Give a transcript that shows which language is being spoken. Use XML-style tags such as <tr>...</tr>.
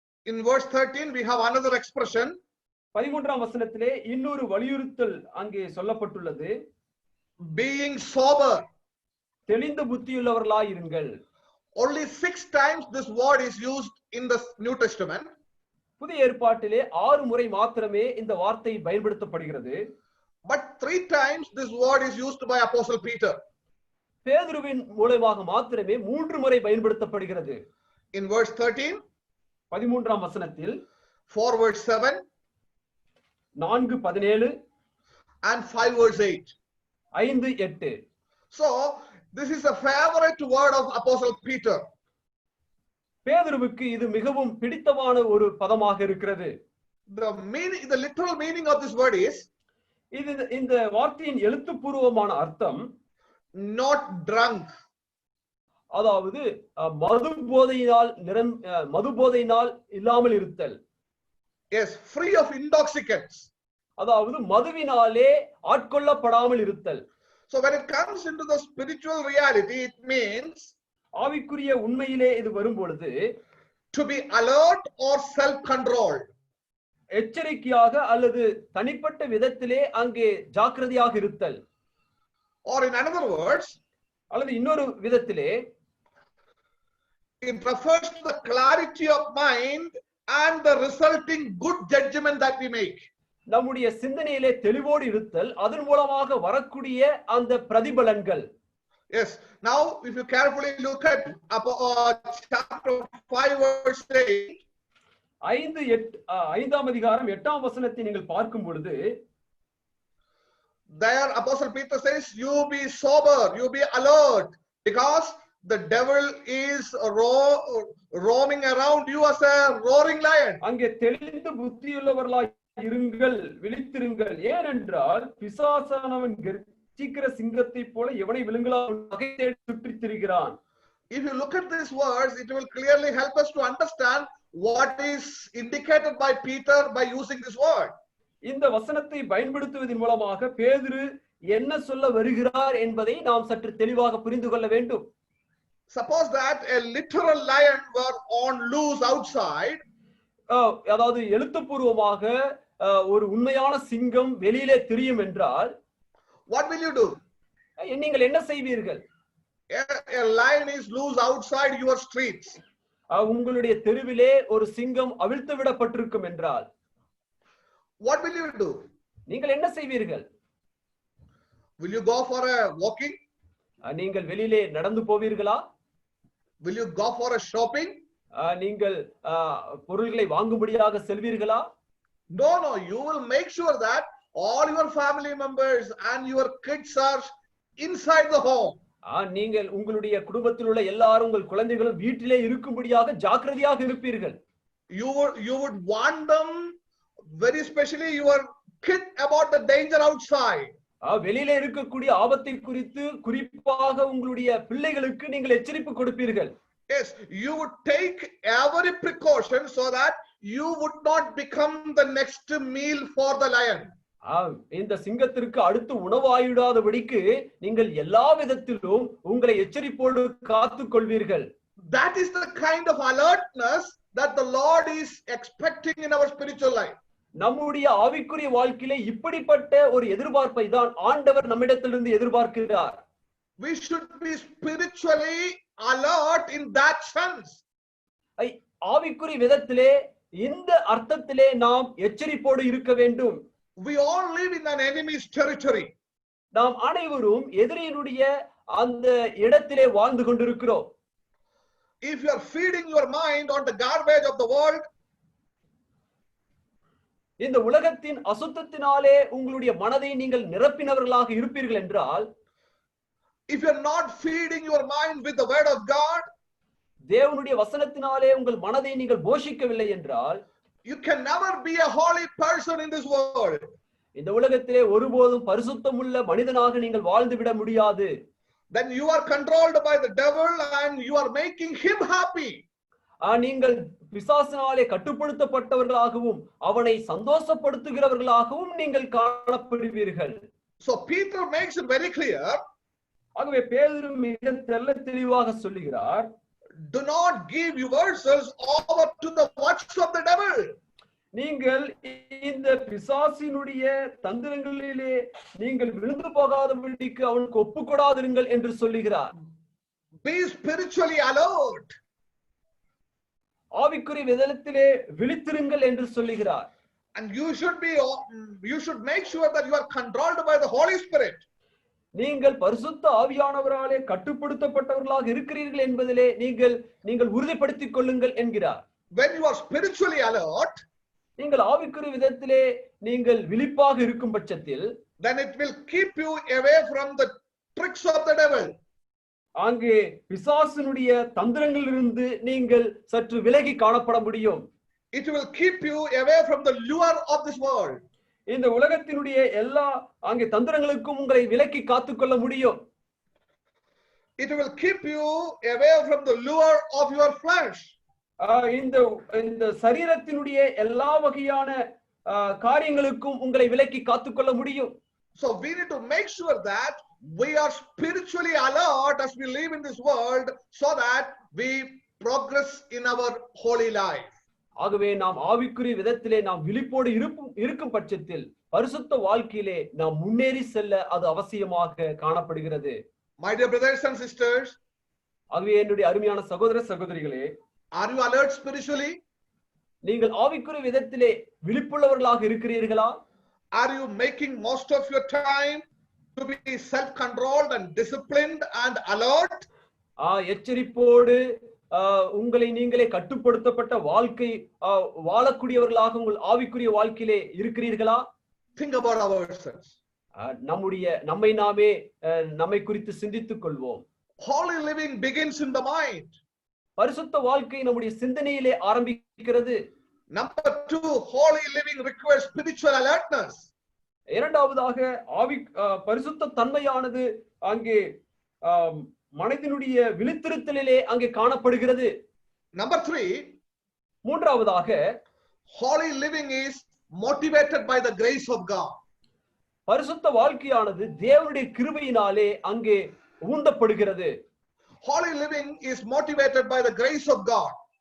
<en>In verse 13 we have another expression.</en> <ta>13ஆம் வசனத்திலே இன்னொரு வலியுறுத்தல் அங்கே சொல்லப்பட்டுள்ளது.</ta> <en>Being sober.</en> <ta>தெளிந்த புத்தியுள்ளவர்களாய் இருங்கள்.</ta> <en>Only 6 times this word is used in the New Testament.</en> <ta>புதிய ஏற்பாட்டிலே 6 முறை மாத்திரமே இந்த வார்த்தை பயன்படுத்தப்படுகிறது.</ta> <en>But 3 times this word is used by Apostle Peter.</en> <ta>பேதுருவின் மூலமாக மாத்திரமே 3 முறை பயன்படுத்தப்படுகிறது.</ta> <en>In verse 13,</en> <ta>13ஆம் வசனத்தில்,</ta> <en>for verse 7,</en> <ta>4:17</ta> <en>and 5 verse 8.</en> <ta>5:8.</ta> <en>So this is a favorite word of Apostle Peter.</en> <ta>பேதுருவுக்கு இது மிகவும் பிடித்தமான ஒரு பதமாக இருக்கிறது.</ta> <en>The literal meaning of this word is</en> <ta>இது இந்த வார்த்தையின் எழுத்துப்பூர்வமான அர்த்தம்</ta> <en>not drunk.</en> <ta>அதாவது மது போதையினால் இல்லாமல் இருத்தல்.</ta> <en>Yes, free of intoxicants.</en> <ta>அதாவது மதுவினாலே ஆட்கொள்ளப்படாமல் இருத்தல்.</ta> <en>So when it comes into the spiritual reality, it means</en> <ta>ஆவிக்குரிய உண்மையிலே இது வரும் பொழுது</ta> <en>to be alert or self-controlled.</en> <ta>எச்சரிக்கையாக அல்லது தனிப்பட்ட விதத்திலே அங்கே ஜாக்கிரதையாக இருத்தல்.</ta> <en>Or in another words,</en> <ta>அல்லது இன்னொரு விதத்திலே</ta> <en>it refers to the clarity of mind and the resulting good judgment that we make.</en> <ta>நம்முடைய சிந்தனையிலே தெளிவோடு இருத்தல், அதன் மூலமாக வரக்கூடிய அந்த பிரதிபலன்கள்.</ta> <en>Yes. Now, if you carefully look at chapter 5 verse 8,</en> <ta>5ஆம் அதிகாரம் 8ஆம் வசனத்தை நீங்கள் பார்க்கும் பொழுது</ta> <en>there Apostle Peter says, you be sober, you be alert, because the devil is roaming around you as a roaring lion.</en> <ta>அங்கே தெளிந்த புத்தியுள்ளவர்களாய் இருங்கள், விழித்திருங்கள், ஏனென்றால் பிசாசானவன் கர்ச்சிக்கிற சிங்கத்தை போல எவனை விழுங்கலாம் வகை தேடி சுற்றித் திரிகிறான்.</ta> <en>If you look at these words, it will clearly help us to understand what is indicated by Peter by using this word.</en> <ta>இந்த வசனத்தை பயன்படுத்துவதன் மூலமாக பேதுரு என்ன சொல்ல வருகிறார் என்பதை நாம் சற்று தெளிவாக புரிந்து கொள்ள வேண்டும்.</ta> <en>Suppose that a literal lion were on loose outside.</en> <ta>அதாவது எழுத்துப்பூர்வமாக ஒரு உண்மையான சிங்கம் வெளியிலே திரியும் என்றால்</ta> <en>what will you do?</en> <ta>நீங்கள் என்ன செய்வீர்கள்?</ta> <en>A lion is loose outside your streets.</en> <ta>உங்களுடைய தெருவிலே ஒரு சிங்கம் அவிழ்த்து விடப்பட்டிருக்கும் என்றால்</ta> <en>what will you do?</en> <ta>நீங்கள் என்ன செய்வீர்கள்?</ta> <en>Will you go for a walking?</en> <ta>நீங்கள் வெளியிலே நடந்து போவீர்களா?</ta> <en>Will you go for a shopping?</en> <ta>நீங்கள் பொருள்களை வாங்கும்படியாக செல்வீர்களா?</ta> <en>No, you will make sure that all your family members and your kids are inside the home.</en> <ta>நீங்கள் உங்களுடைய குடும்பத்தில் உள்ள எல்லாரும் உங்கள் குழந்தைகளும் வீட்டிலே இருக்கும்படியாக ஜாக்கிரதையாக இருப்பீர்கள்.</ta> <en>You would warn them, very especially your kid, about the danger outside.</en> <ta>வெளியிலே இருக்கக்கூடிய ஆபத்தை குறித்து குறிப்பாக உங்களுடைய பிள்ளைகளுக்கு நீங்கள் எச்சரிப்பு கொடுப்பீர்கள்.</ta> <en>Yes, you would take every precaution so that you would not become the next meal for the lion.</en> <ta>இந்த சிங்கத்திற்கு அடுத்து உணவாயிடாதபடிக்கு நீங்கள் எல்லா விதத்திலும் உங்களை எச்சரிப்போடு காத்துக் கொள்வீர்கள்.</ta> <en>That is the kind of alertness that the Lord is expecting in our spiritual life.</en> <ta>நம்முடைய ஆவிக்குரிய வாழ்க்கையிலே இப்படிப்பட்ட ஒரு எதிர்பார்ப்பை தான் ஆண்டவர் நம்மிடத்திலிருந்து எதிர்பார்க்கிறார்.</ta> <en>We should be spiritually alert in that sense.</en> <ta>ஆவிக்குரிய விதத்திலே இந்த அர்த்தத்திலே நாம் எச்சரிப்போடு இருக்க வேண்டும்.</ta> <en>We all live in an enemy's territory.</en> <ta>நாம் அனைவரும் எதிரியினுடைய அந்த இடத்திலே வாழ்ந்து கொண்டிருக்கிறோம்.</ta> <en>If you are feeding your mind on the garbage of the world,</en> <ta>இந்த உலகத்தின் அசுத்தத்தினாலே உங்களுடைய மனதை நீங்கள் நிரப்பினவர்களாக இருப்பீர்கள் என்றால்,</ta> <en>if you are not feeding your mind with the word of God,</en> <ta>தேவனுடைய வசனத்தினாலே உங்கள் மனதை நீங்கள் போஷிக்கவில்லை என்றால்,</ta> <en>you can never be a holy person in this world.</en> <ta>இந்த உலகத்திலே ஒருபோதும் பரிசுத்தமுள்ள மனிதனாக நீங்கள் வாழ்ந்து விட முடியாது.</ta> <en>Then you are controlled by the devil and you are making him happy.</en> <ta>நீங்கள் பிசாசினாலே கட்டுப்படுத்தப்பட்டவர்களாகவும் அவனை சந்தோஷப்படுத்துகிறவர்களாகவும் நீங்கள் காணப்படுவீர்கள்.</ta> <en>So Peter makes it very clear.</en> <ta>ஆகவே பேதுரு மிக தெளிவாக சொல்லுகிறார்,</ta> <en>do not give yourselves over to the works of the devil.</en> <ta>நீங்கள் இந்த பிசாசினுடைய தந்திரங்களிலே நீங்கள் விழுந்து போகாதபடிக்கு அவனுக்கு ஒப்புக்கொடாதிருங்கள் என்று சொல்லுகிறார்.</ta> <en>Be spiritually alert.</en> <ta>ஆவிக்குரிய விதத்திலே விழித்திருங்கள் என்று சொல்லுகிறார்.</ta> <en>And you should make sure that you are controlled by the Holy Spirit.</en> <ta>நீங்கள் பரிசுத்த ஆவியானவராலே கட்டுப்படுத்தப்பட்டவர்களாக இருக்கிறீர்கள் என்பதிலே நீங்கள் உறுதிப்படுத்திக் கொள்ளுங்கள் என்கிறார்.</ta> <en>When you are spiritually alert,</en> <ta>நீங்கள் ஆவிக்குரிய விதத்திலே நீங்கள் விழிப்பாக இருக்கும் பட்சத்தில்</ta> <en>then it will keep you away from the tricks of the devil.</en> <ta>அங்கே பிசாசினுடைய தந்திரங்களிலிருந்து நீங்கள் சற்று விலகி காணப்பட முடியும்.</ta> <en>It will keep you away from the lure of this world.</en> <ta>இந்த உலகத்தினுடைய எல்லா அங்கே தந்திரங்களுக்கும் உங்களை விலக்கி காத்துக்கொள்ள முடியும்.</ta> <en>It will keep you away from the lure of your flesh.</en> <ta>இந்த சரீரத்தினுடைய எல்லா வகையான காரியங்களுக்கும் உங்களை விலக்கி காத்துக்கொள்ள முடியும்.</ta> <en>So we need to make sure that we are spiritually alert as we live in this world so that we progress in our holy life.</en> <ta>ஆகவே நாம் ஆவிக்குரிய விதத்திலே நாம் விழிப்போடு இருக்கும் பட்சத்தில் பரிசுத்த வாழ்க்கையிலே நாம் முன்னேறி செல்ல அது அவசியமாக காணப்படுகிறது.</ta> <en>My dear brothers and sisters,</en> <ta>ஆகவே என்னுடைய அருமையான சகோதர சகோதரிகளே,</ta> <en>are you alert spiritually?</en> <ta>நீங்கள் ஆவிக்குரிய விதத்திலே விழிப்புள்ளவர்களாக இருக்கிறீர்களா?</ta> <en>Are you making most of your time to be self-controlled and disciplined and alert?</en> <ta>எச்சரிப்போடு உங்களை நீங்களே கட்டுப்படுத்தப்பட்ட வாழ்க்கை வாழக்கூடியவர்களாக உங்கள் ஆவிக்குரிய வாழ்க்கையிலே இருக்கிறீர்களா?</ta> <en>Think about ourselves.</en> <ta>நம்மை நாமே நம்மை குறித்து சிந்தித்துக் கொள்வோம்.</ta> <en>Holy living begins in the mind.</en> <ta>பரிசுத்த வாழ்க்கை நம்முடைய சிந்தனையிலே ஆரம்பிக்கிறது.</ta> <en>Number 2, holy living requires spiritual alertness.</en> <ta>இரண்டாவதாக பரிசுத்த தன்மையானது அங்கே மனதினுடைய விழித்திருத்தலிலே அங்கே காணப்படுகிறது.</ta> <en>Number 3,</en> <ta>மூன்றாவதாக</ta> <en>holy living is motivated by the grace of God.</en> <ta>பரிசுத்த வாழ்க்கையானது தேவனுடைய கிருபையினாலே அங்கே ஊந்தப்படுகிறது.</ta> <en>Holy living is motivated by the grace of God.</en>